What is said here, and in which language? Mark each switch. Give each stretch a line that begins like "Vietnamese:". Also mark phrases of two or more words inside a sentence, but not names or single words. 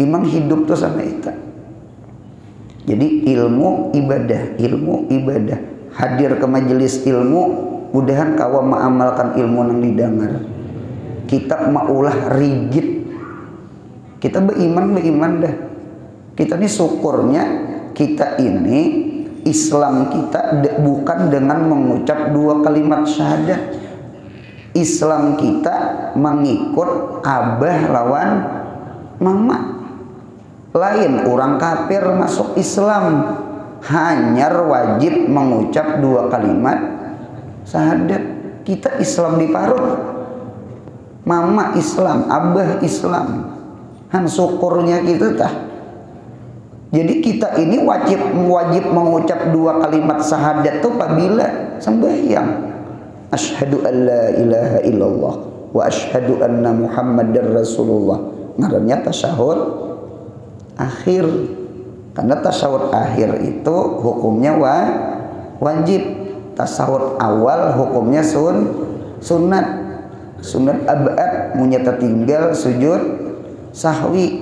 Banjar: memang hidup tuh sama itu. Jadi ilmu ibadah, hadir ke majelis ilmu, mudahan kawa mengamalkan ilmu yang didengar. Kita maulah rigid, kita beriman dah. Kita ini syukurnya, kita ini Islam kita bukan dengan mengucap 2 kalimat syahadat. Islam kita mengikut abah lawan mama. Lain orang kafir masuk Islam hanya wajib mengucap 2 kalimat syahadat. Kita Islam diparut, mama Islam, abah Islam. Han syukurnya kita tah. Jadi kita ini wajib mengucap 2 kalimat syahadat tuh apabila sembahyang.
Arabic: أشهد أن لا إله إلا الله وأشهد أن محمدا رسول الله.
Banjar: Ngarannya tasyahud akhir. Karena tasyahud akhir itu hukumnya wajib. Tasyahud awal hukumnya sunat. Sunat abad munyata tinggal sujud sahwi.